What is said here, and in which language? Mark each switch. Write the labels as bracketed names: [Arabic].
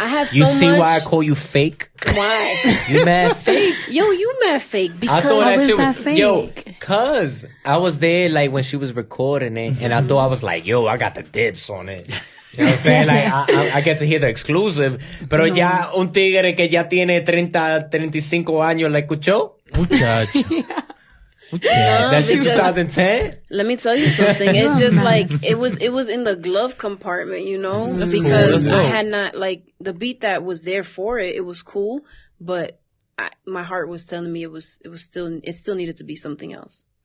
[English] I have you so much. You see why I call you fake? Why? You mad fake? Yo, you mad fake? Because I thought that fake? Yo, cause I was there like when she was recording it, and I thought I was like, yo, I got the dibs on it. You know what I'm saying? Like, I get to hear the exclusive. [Spanish] Pero ya un tigre que ya tiene 35 años la escuchó. Muchacho. [English] That's 2010. Let me tell you something. It's just like it was in the glove compartment, you know, because I had not like the beat that was there for it. It was cool, but my heart was telling me it still needed to be something else.